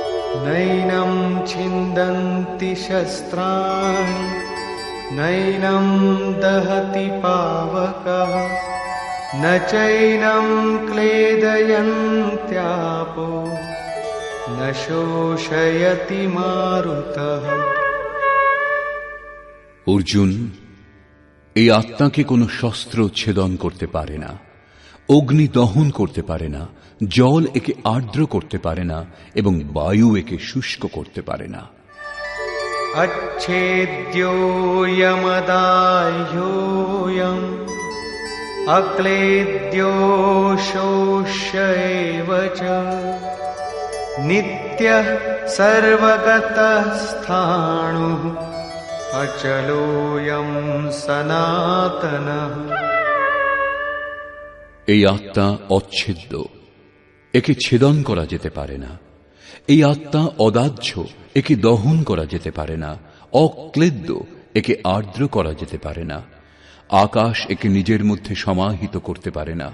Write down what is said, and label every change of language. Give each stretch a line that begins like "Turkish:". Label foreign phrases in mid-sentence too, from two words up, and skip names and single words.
Sanskrit: नैनं छिन्दन्ति शस्त्राणि नैनं दहति पावकः न चैनं क्लेदयन्त्यापो न शोषयति मारुतः। अर्जुन,
Bangla: এই আত্মাকে কোনো শস্ত্র ছেদন করতে পারে না, অগ্নি দহন করতে পারে না, জল একে আর্দ্র করতে পারে না এবং বায়ু একে শুষ্ক করতে পারে না।
Sanskrit: अच्छेद्योऽयमदाह्योऽयम् अक्लेद्यो शोष्य एव च नित्यः सर्वगतः स्थाणुः अचलोऽयं सनातनः।
Bangla: এই আত্মা অচ্ছেদ্য, একে ছেদন করা যেতে পারে না। এই আত্মা অদাহ্য, একে দহন করা যেতে পারে না। অক্লেদ্য, একে আর্দ্র করা যেতে পারে না। আকাশ একে নিজের মধ্যে সমাহিত করতে পারে না।